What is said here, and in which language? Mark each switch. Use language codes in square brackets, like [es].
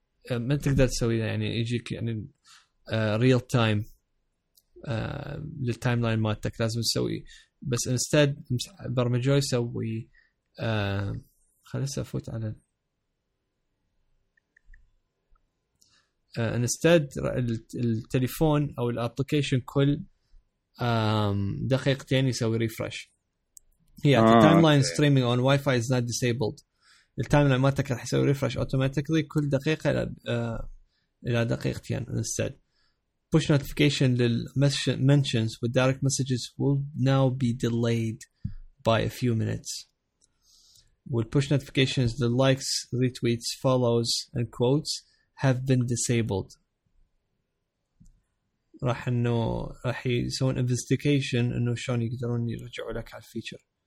[ar] ما تقدر تسوي يعني يجيك يعني ريال تايم للتايم لاين مالتك، لازم تسوي بس انستد برمجه يسوي خلص أفوت على انستد التليفون أو الابليكيشن كل دقيقتين يسوي ريفرش. [en] Yeah, the timeline streaming on Wi-Fi is not disabled. [ar] التايم لاين مالتك رح يسوي ريفرش أوتوماتيكلي كل دقيقة إلى دقيقتين انستد. [en] Push notification لل mentions with direct messages will now be delayed by a few minutes. Will push notifications, the likes, retweets, follows, and quotes have been disabled. [ar] راح إنه راح يسوون investigation إنه شلون يقدرون يرجعوا لك على feature.